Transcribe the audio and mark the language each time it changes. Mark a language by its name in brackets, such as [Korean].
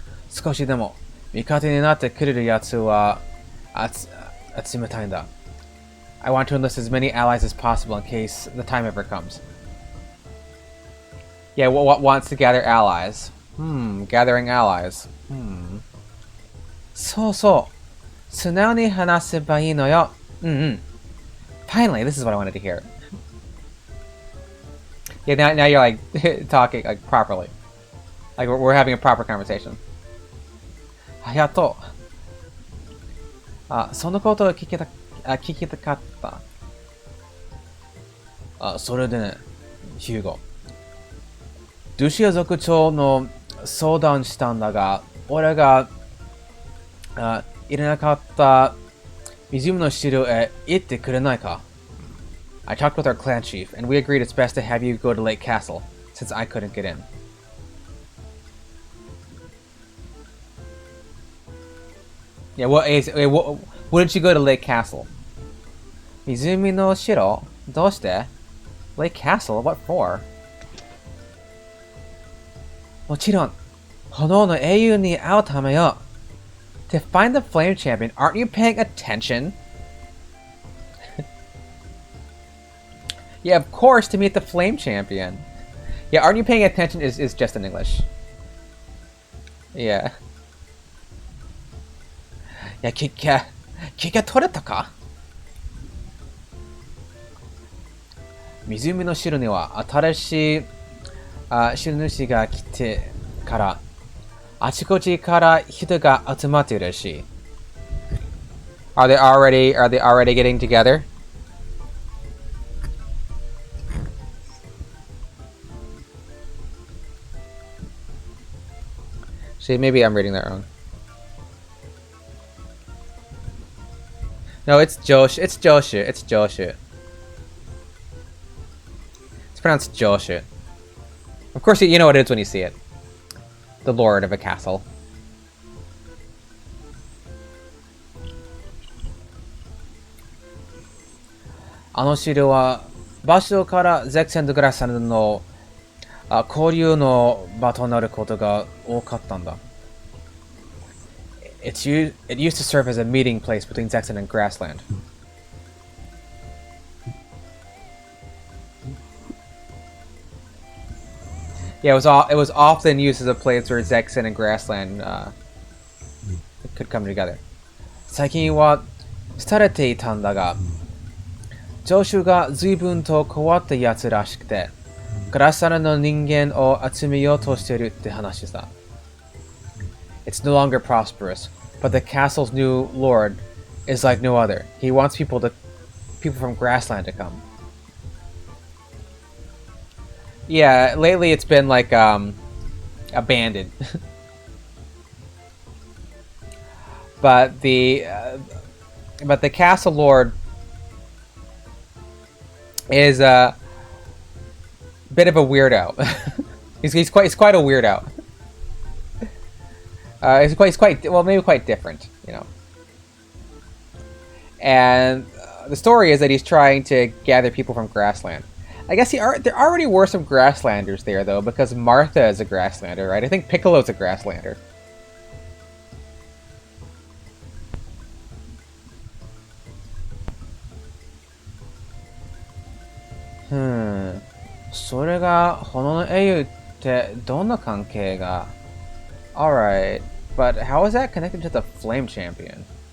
[Japanese] 少しでも味方になってくれるやつは集めたいんだ。 [English] I want to enlist as many allies as possible in case the time ever comes. Yeah, what wants to gather allies? Gathering allies. [Japanese] そうそう。素直に話せばいいのよ。 [English] Finally, this is what I wanted to hear. Yeah, now you're like talking like properly. Like we're having a proper conversation. [Japanese] やっと。そのことを聞きたかった。それでね、ヒューゴ。ドゥシア族長の相談したんだが、俺が入れなかった湖の汁へ行ってくれないか? [English] I talked with our clan chief, and we agreed it's best to have you go to Lake Castle, since I couldn't get in. Yeah, wouldn't you go to Lake Castle? [Japanese] 湖の城?どうして? [English] Lake Castle? What for? [Japanese] もちろん、炎の英雄に会うためよ。 [English] To find the Flame Champion, aren't you paying attention? Yeah, of course, to meet the Flame Champion. Yeah, aren't you paying attention is just in English. Yeah. [Japanese] いや、気が取れたか? 湖の城には新しい城主が来てからあちこちから人が集まっているらしい。 [English] Are they already getting together? See, maybe I'm reading that wrong. No, it's Josh. It's Joshu. It's Joshu. It's pronounced Joshu. Of course, you know what it is when you see it. The lord of a castle. [Japanese] あの城は場所からゼクセンとグラスランドの交流の場となることが多かったんだ。 [English] It used to serve as a meeting place between Zexen and Grassland. Yeah, it was often used as a place where Zexen and Grassland could come together. [Japanese] 最近は廃れていたんだが、城主が随分と変わったやつらしくて、グラスランドの人間を集めようとしているって話さ。 [English] It's no longer prosperous, but the castle's new lord is like no other. He wants people from Grassland to come. Yeah, lately it's been like abandoned. But the castle lord is a bit of a weirdo. he's quite a weirdo. He's quite well, maybe quite different, you know. And the story is that he's trying to gather people from Grassland. I guess there already were some Grasslanders there though, because Martha is a Grasslander, right? I think Piccolo's a Grasslander. Hmm. [Japanese] それが炎の英雄ってどんな関係が? [English] Alright, but how is that connected to the Flame Champion?